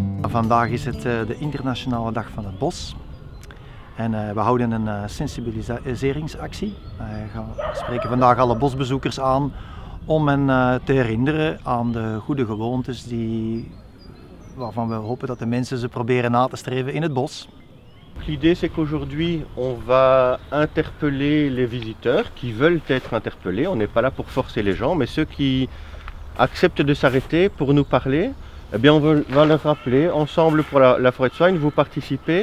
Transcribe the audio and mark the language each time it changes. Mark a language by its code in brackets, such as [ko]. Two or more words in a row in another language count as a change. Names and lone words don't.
[nl] Vandaag is het de internationale dag van het bos. En we houden een sensibiliseringsactie. We spreken vandaag alle bosbezoekers aan om hen te herinneren aan de goede gewoontes waarvan we hopen dat de mensen ze proberen na te streven in het bos. [fr] L'idée c'est qu'aujourd'hui on va interpeller les visiteurs qui veulent être interpellés. On n'est pas là pour forcer les gens, mais ceux qui acceptent de s'arrêter pour nous parler, eh bien on va leur rappeler ensemble pour la forêt de Soignes, vous participez.